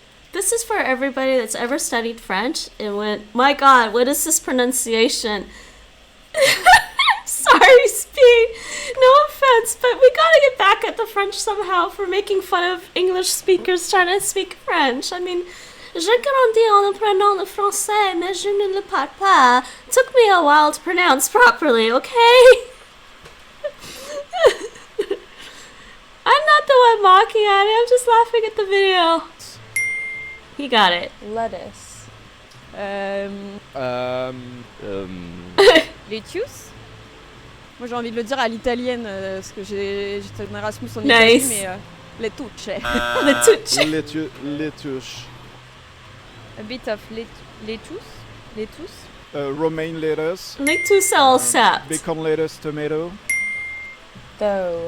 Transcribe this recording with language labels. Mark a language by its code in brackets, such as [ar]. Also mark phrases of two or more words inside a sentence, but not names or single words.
[en] This is for everybody that's ever studied French and went, my God, what is this pronunciation? Sorry, Speed. No offense, but we gotta get back at the French somehow for making fun of English speakers trying to speak French. I mean, [fr] j'ai grandi en apprenant le français, mais je ne le parle pas. [en] It took me a while to pronounce properly, okay? I'm not the one mocking at it, I'm just laughing at the video. He got it. Lettuce. Lettuce. [fr] Moi j'ai envie de le dire à l'italienne parce que j'étais en Erasmus en Italie, mais lettuce. [en] Lettuce. A bit of lettuce. Romaine lettuce. Lettuce all set. Bacon lettuce, tomato. Dough.